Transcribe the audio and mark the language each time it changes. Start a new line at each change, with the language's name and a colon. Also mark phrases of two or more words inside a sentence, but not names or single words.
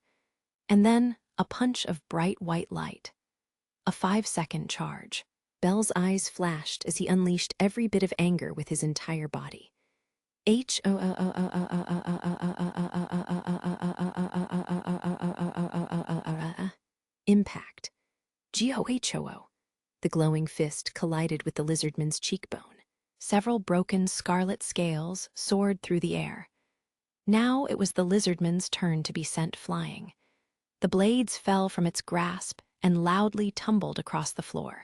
English: And then, a punch of bright white light. A 5-second charge. Belle's eyes flashed as he unleashed every bit of anger with his entire body. Impact. G-O-H-O-O. The glowing fist collided with the lizardman's cheekbone. Several broken scarlet scales soared through the air. Now it was the lizardman's turn to be sent flying. The blades fell from its grasp and loudly tumbled across the floor.